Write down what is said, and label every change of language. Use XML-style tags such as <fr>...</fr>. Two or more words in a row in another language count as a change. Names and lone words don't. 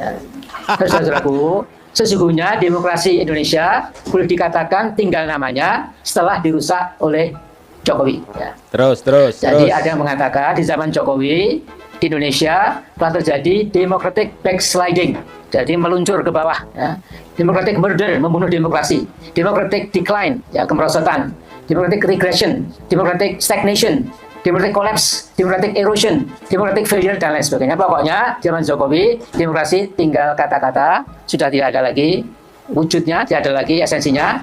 <id>Saudaraku, sesungguhnya demokrasi Indonesia boleh dikatakan tinggal namanya setelah dirusak oleh Jokowi, ya. Jadi ada yang mengatakan di zaman Jokowi di Indonesia telah terjadi</id> <en>democratic backsliding,</en> <id>jadi meluncur ke bawah, ya.</id> <en>Democratic murder,</en> <id>membunuh demokrasi.</id> <en>Democratic decline,</en> <id>ya, kemerosotan.</id> <en>Democratic regression, democratic stagnation, democratic collapse, democratic erosion, democratic failure,</en> <id>dan lain sebagainya. Pokoknya zaman Jokowi demokrasi tinggal kata-kata, sudah tidak ada lagi wujudnya, tidak ada lagi esensinya.</id>